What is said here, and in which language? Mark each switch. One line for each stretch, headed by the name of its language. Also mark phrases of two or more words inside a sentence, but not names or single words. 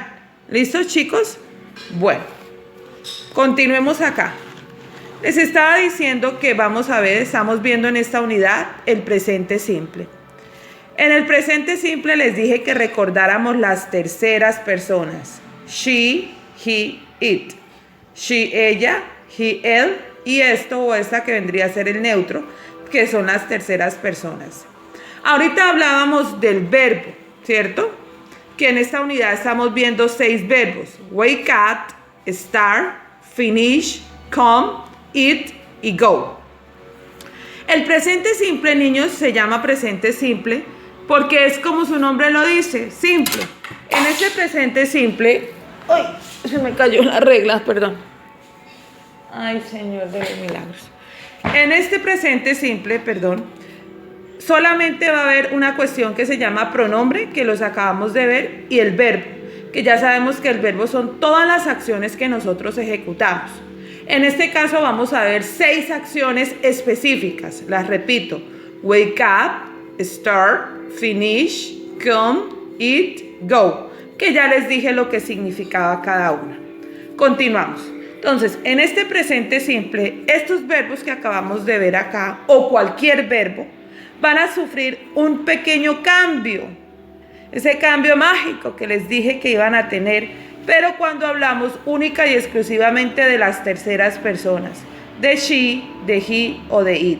Spanish: ¿Listos, chicos? Bueno, continuemos acá. Les estaba diciendo que vamos a ver, estamos viendo en esta unidad el presente simple. En el presente simple les dije que recordáramos las terceras personas.
English: She, he, it. She,
Spanish: ella, he, él, y esto o esta que vendría a ser el neutro, que son las terceras personas. Ahorita hablábamos del verbo, ¿cierto? Que en esta unidad estamos viendo 6 verbos.
English: Wake up, start, finish, come, eat y go.
Spanish: El presente simple, niños, se llama presente simple porque es como su nombre lo dice, simple. En este presente simple... ¡Ay! Se me cayó la regla, perdón. Ay, Señor de los milagros. En este presente simple, perdón, solamente va a haber una cuestión que se llama pronombre, que los acabamos de ver, y el verbo, que ya sabemos que el verbo son todas las acciones que nosotros ejecutamos. En este caso vamos a ver 6 acciones específicas. Las repito:
English: wake up, start, finish, come, eat, go,
Spanish: que ya les dije lo que significaba cada una. Continuamos. Entonces, en este presente simple, estos verbos que acabamos de ver acá, o cualquier verbo, van a sufrir un pequeño cambio. Ese cambio mágico que les dije que iban a tener, pero cuando hablamos única y exclusivamente de las terceras personas, de she, de he o de it.